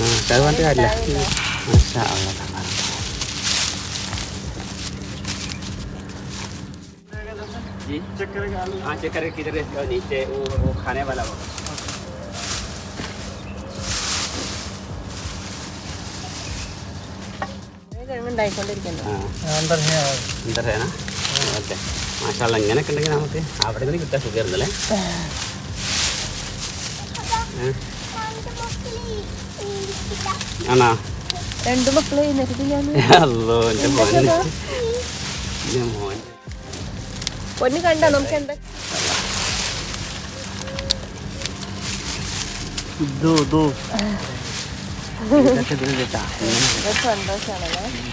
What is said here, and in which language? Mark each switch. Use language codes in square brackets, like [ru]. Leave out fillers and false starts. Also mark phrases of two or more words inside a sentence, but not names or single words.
[hi] चक्कर किधर है नीचे वो खाने वाला होगा. अंदर है ना. [ml] ओके മാഷാഅല്ലാഹ്. ഇങ്ങനെയൊക്കെ ഉണ്ടെങ്കിൽ നമുക്ക് അവിടെ നിന്ന് കിട്ടാൻ സുഖമായിരുന്നല്ലേ. ആണോ? രണ്ടു മക്കളെ പൊന്ന് കണ്ട നമുക്ക് എന്താ സന്തോഷാണല്ലേ.